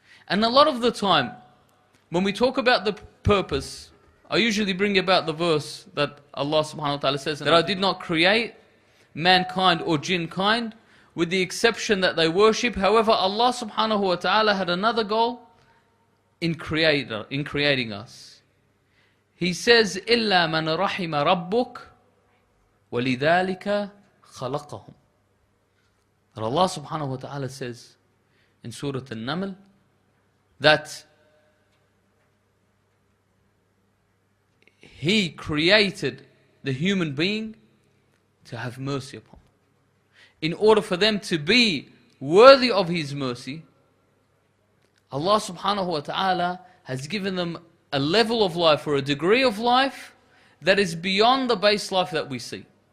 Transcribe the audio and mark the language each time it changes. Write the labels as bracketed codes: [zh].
[en] And a lot of the time, when we talk about the purpose, I usually bring about the verse that Allah subhanahu wa ta'ala says that I did not create mankind or jinn kind with the exception that they worship. However, Allah subhanahu wa ta'ala had another goal in creating us. He says, [ar] إِلَّا مَنْ رَحِمَ رَبُّكَ وَلِذَلِكَ خَلَقَهُمْ. [en] That Allah subhanahu wa ta'ala says in Surah An-Naml that He created the human being to have mercy upon. In order for them to be worthy of His mercy, Allah subhanahu wa ta'ala has given them a level of life or a degree of life that is beyond the base life that we see.